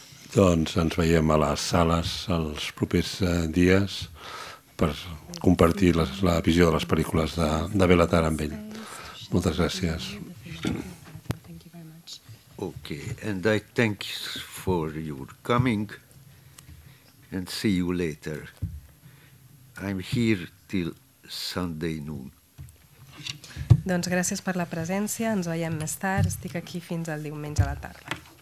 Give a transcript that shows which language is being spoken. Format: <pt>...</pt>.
<ca>Doncs ens veiem a les sales els propers dies per compartir la visió de les pel·lícules de Béla Tarr amb ell. Moltes gràcies.</ca> <en>Okay, and I thank you for your coming, and see you later. I'm here till Sunday noon.</en> <ca>Doncs gràcies per la presència, ens veiem més tard, estic aquí fins al diumenge a la tarda.</ca>